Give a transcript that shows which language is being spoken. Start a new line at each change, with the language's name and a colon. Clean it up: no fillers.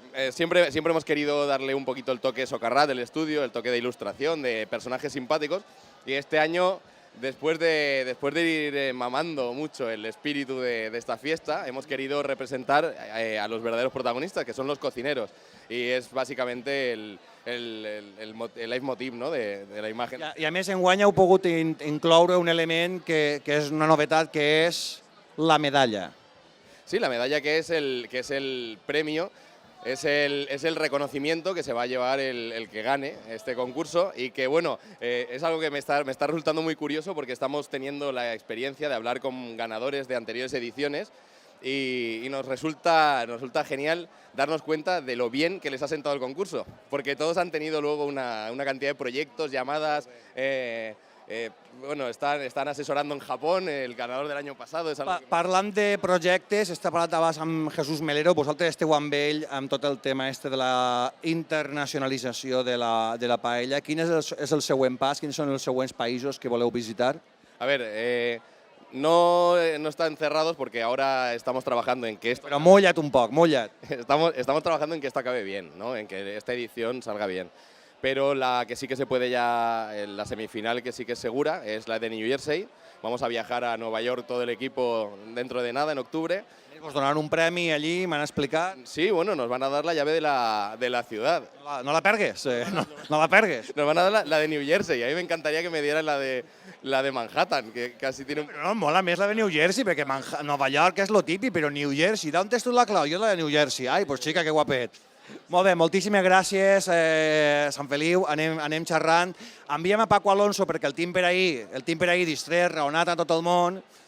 Spanish: siempre hemos querido darle un poquito el toque Socarrat del estudio, el toque de ilustración, de personajes simpáticos, y este año, después de ir mamando mucho el espíritu de esta fiesta, hemos querido representar a los verdaderos protagonistas, que son los cocineros, y es básicamente el leitmotiv, ¿no?, de la imagen.
Catalan: I a més, enguany heu pogut incloure un element que és una novetat, que és la medalla.
Spanish: Sí, la medalla que es el premio, es el reconocimiento que se va a llevar el que gane este concurso, y que bueno, es algo que me está resultando muy curioso, porque estamos teniendo la experiencia de hablar con ganadores de anteriores ediciones y nos resulta genial darnos cuenta de lo bien que les ha sentado el concurso, porque todos han tenido luego una cantidad de proyectos, llamadas...
Catalan: estan assessorant en Japó,
Spanish: el ganador del año pasado.
Catalan: Parlant de projectes, està parlat abans amb Jesús Melero, vosaltres esteu amb ell amb tot el tema de la internacionalització de la paella. Quin és el següent pas? Quins són els següents països que voleu visitar?
Spanish: A ver, no están cerrados porque ahora estamos trabajando en que esto...
Catalan: Pero molla't un poc, molla't.
Spanish: Estamos trabajando en que esto acabe bien, ¿no? En que esta edición salga bien. Pero la que sí que se puede ya, la semifinal que sí que es segura, es la de New Jersey. Vamos a viajar a Nueva York todo el equipo dentro de nada, en octubre.
Catalan: Nos donaran un premi allí, m'han explicat.
Spanish: Sí, bueno, nos van a dar la llave de la ciudad.
Catalan: No la pergues, no la pergues.
Spanish: Nos van a dar la de New Jersey. A mí me encantaría que me dieran la de Manhattan, que casi tiene...
Catalan: Però no, mola més la de New Jersey, perquè Nova York és lo típic, però New Jersey, d'on tens tu la clau? Jo la de New Jersey. Ai, pues xica, que guapet. Molt bé, moltíssimes gràcies, Sant Feliu, anem xerrant. Enviem a Paco Alonso perquè el tinc per ahir distret, raonat a tot el món.